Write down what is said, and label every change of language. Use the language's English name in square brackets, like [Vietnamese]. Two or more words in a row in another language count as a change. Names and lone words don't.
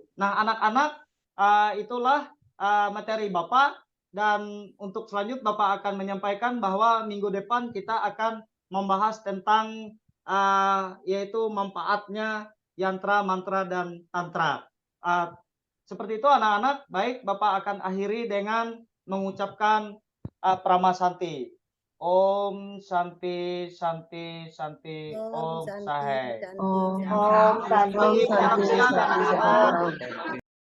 [Indonesian] Nah, anak-anak, itulah materi Bapak, dan untuk selanjutnya Bapak akan menyampaikan bahwa minggu depan kita akan membahas tentang yaitu manfaatnya yantra, mantra, dan tantra. Seperti itu anak-anak. Baik, Bapak akan akhiri dengan mengucapkan Pramasanti. [Sanskrit] Om Santi Santi Santi Om Santi, Sahe. Santi, Om Santi. Santi, [Indonesian] Selamat siang, [Sanskrit] Santi, [Indonesian] anak-anak. [Sanskrit] Santi, Santi.